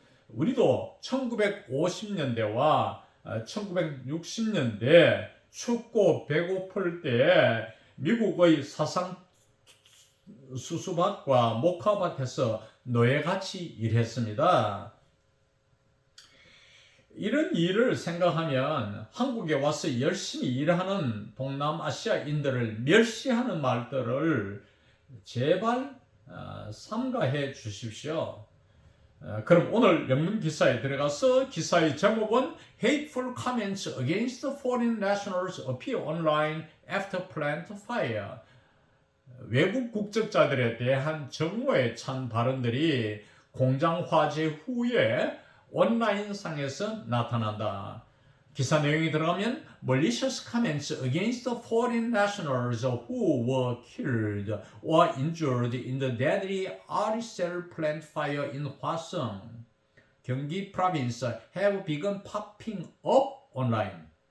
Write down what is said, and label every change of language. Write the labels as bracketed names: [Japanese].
[Korean] 우리도 1950년대와 1960년대 춥고 배고플 때 미국의 사상 수수밭과 목화밭에서 노예같이 일했습니다. 이런 일을 생각하면 한국에 와서 열심히 일하는 동남아시아인들을 멸시하는 말들을 제발 삼가해 주십시오. 그럼 오늘 영문 기사에 들어가서 기사의 제목은 [English] Hateful comments against foreign nationals appear online after plant fire. [Korean] 외국 국적자들에 대한 정오에 찬 발언들이 공장 화재 후에 온라인상에서 나타난다. 기사 내용이 들어가면 [English] malicious comments against the foreign nationals who were killed or injured in the deadly Aricel plant fire in 화성, 경기 province have begun popping up online.